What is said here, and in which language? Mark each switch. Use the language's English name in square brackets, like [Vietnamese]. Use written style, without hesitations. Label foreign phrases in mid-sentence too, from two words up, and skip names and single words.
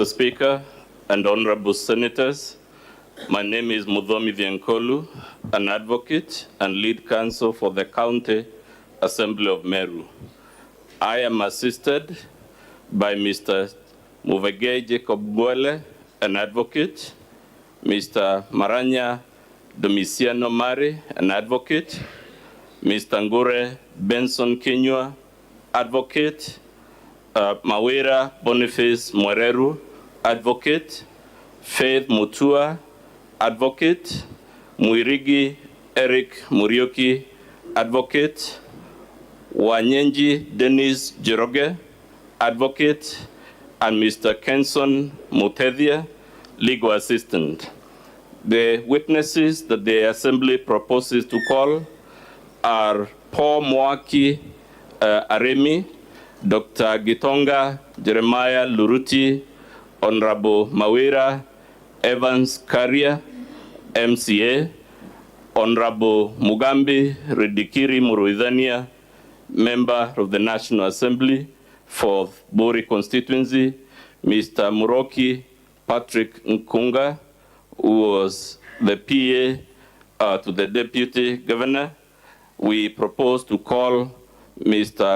[English] Speaker and honorable senators. My name is Muthomi Vienkolu, an advocate and lead counsel for the County Assembly of Meru. I am assisted by Mr. Muvege Jacob Bwele, an advocate, Mr. Maranya Domiciano Mari, an advocate, Mr. Ngure Benson Kinyua, advocate, Kawira Mwangaza, advocate, Faith Mutua, advocate, Muirigi Eric Murioki, advocate, Wanyenji Dennis Jeroge, advocate, and Mr. Kenson Mutethia, legal assistant. The witnesses that the Assembly proposes to call are Paul Mwaki Aremi, Dr. Gitonga Jeremiah Luruti, Honorable Kawira Evans Karia, MCA, Honorable Mugambi Redikiri Muruidhania, Member of the National Assembly for Bori constituency, Mr. Muroki Patrick Nkunga, who was the PA to the Deputy Governor. We propose to call Mr.